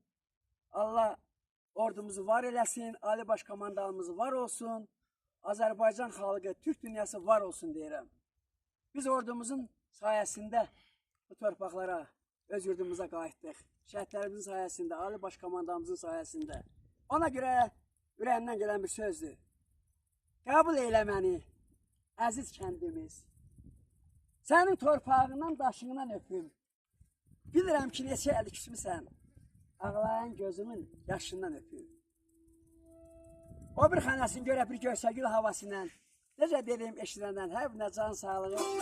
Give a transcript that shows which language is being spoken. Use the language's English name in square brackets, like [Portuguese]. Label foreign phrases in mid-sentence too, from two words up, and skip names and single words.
[Turkish] Allah ordumuzu var eylesin, Ali Başkomandanımız var olsun. Azerbaycan halkı, Türk dünyası var olsun derim. [Azerbaijani] Biz ordumuzun sayesinde bu torpaqlara, öz yurdumuza qayıtdıq. Şəhidlərimizin sayesinde, Ali Başkomandanımızın sayesinde. Ona göre ürəyimdən gələn bir sözdür. Qəbul eyle məni, əziz kəndimiz. Sənin torpağından, daşından öpüm. Bilirəm ki, neçə əli küsmüsən. Ağlayan gözümün yaşından öpüm. O bir xanasını görə bir görsəgül havasıyla, necə dediyim eşidəndən, hər birine can sağlığı.